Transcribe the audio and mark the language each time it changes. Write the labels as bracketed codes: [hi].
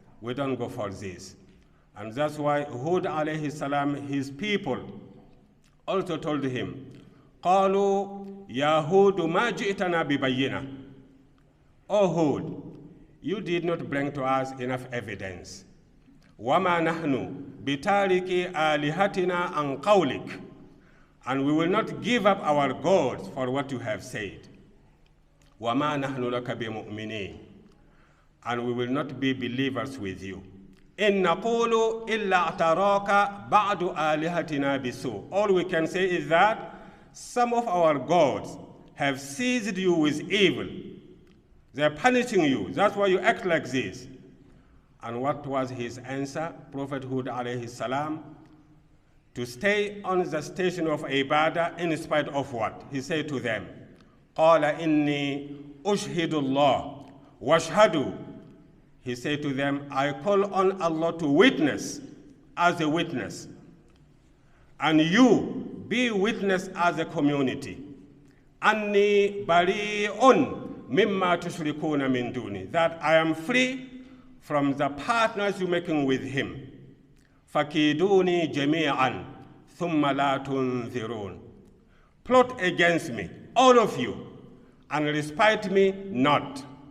[en] We don't go for this. And that's why Hud alayhi salam, his people, also told him, [ar] قالوا يا هود ما جئتنا ببينة. [en] O Hud, you did not bring to us enough evidence. [ar] وما نحن بتارك آلهتنا عن قولك. [en] And we will not give up our gods for what you have said. [ar] وما نحن لك بمؤمنين. [en] And we will not be believers with you. [ar] إن نقول إلا اعتراك بعض آلهتنا بسوء. [en] All we can say is that some of our gods have seized you with evil. They're punishing you. That's why you act like this. And what was his answer? Prophet Hud alayhi salam, to stay on the station of ibadah in spite of what? He said to them, [ar] قال إني أشهد الله واشهدوا. [en] He said to them, I call on Allah to witness as a witness. And you be witness as a community. [ar] أني بريء مما تشركون من دوني. [en] That I am free from the partners you're making with him. [ar] فَكِيدُونِي جَمِيعًا ثُمَّ لَا تُنذِرُونَ. [en] Plot against me, all of you, and respite me not.